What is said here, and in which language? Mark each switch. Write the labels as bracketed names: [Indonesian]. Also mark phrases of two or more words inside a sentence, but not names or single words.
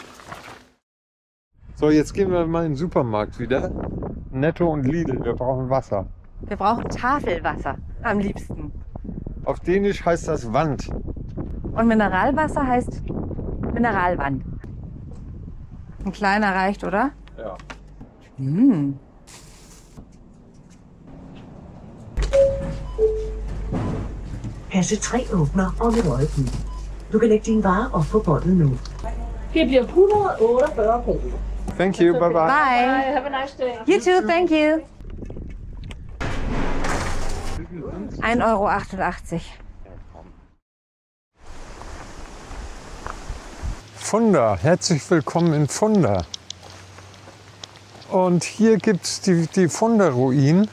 [German] So, jetzt gehen wir mal in den Supermarkt wieder. Netto und Lidl, wir brauchen Wasser. Wir brauchen Tafelwasser am liebsten. Auf Dänisch heißt das Wand. Und Mineralwasser heißt Mineralwand. Ein kleiner reicht, oder? Ja. [Danish] Kasse 3 åbner om et øjeblik. Du kan lægge dine varer op på båndet nu. Det bliver 148 kroner. [English] Thank you, bye bye. Bye. Have a nice day. You too, thank you. 1,88 € [German] Fulda. Herzlich willkommen in Fulda. Und hier gibt es die Fulda-Ruinen.